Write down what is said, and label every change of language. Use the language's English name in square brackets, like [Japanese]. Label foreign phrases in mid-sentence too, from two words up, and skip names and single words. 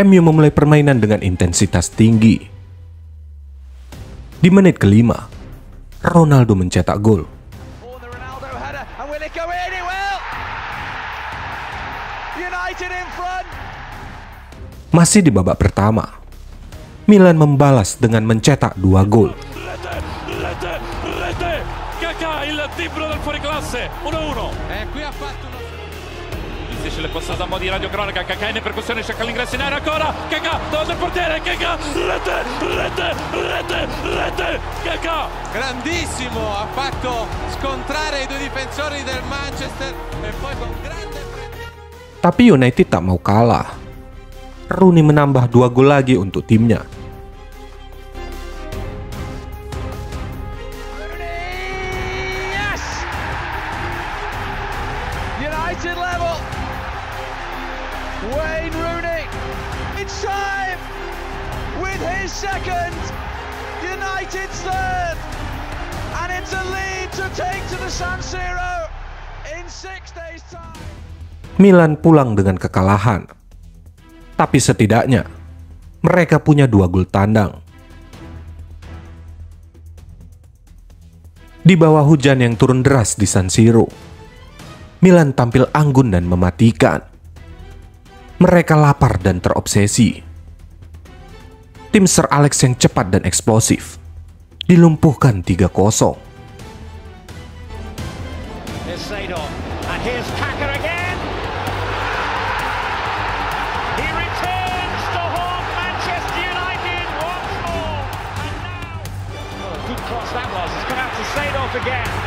[Indonesian] MU memulai permainan dengan intensitas tinggi. Di menit kelima, Ronaldo mencetak gol. Masih di babak pertama, Milan membalas dengan mencetak 2 gol. [Italian] Difficile passata a mo' di radiocronaca, Kaká in percussione, cerca l'ingresso in area ancora, Kaká davanti al portiere, Kaká, rete, Kaká! Grandissimo, ha fatto scontrare i due difensori del Manchester e poi con grande... [Indonesian] Tapi United tak mau kalah. Rooney menambah 2 gol lagi untuk timnya. [English] United level. Wayne Rooney. It's time with his second. United's third. And it's a lead to take to the San Siro in 6 days' time. [Indonesian] Milan pulang dengan kekalahan. Tapi setidaknya mereka punya 2 gol tandang. Di bawah hujan yang turun deras di San Siro, Milan tampil anggun dan mematikan. Mereka lapar dan terobsesi. Tim Sir Alex yang cepat dan eksplosif dilumpuhkan 3-0. [English] Here's Seydorf, and here's Kaka again. He returns to haunt Manchester United once more. And now, oh, a good cross that was. It's come out to Seydorf again.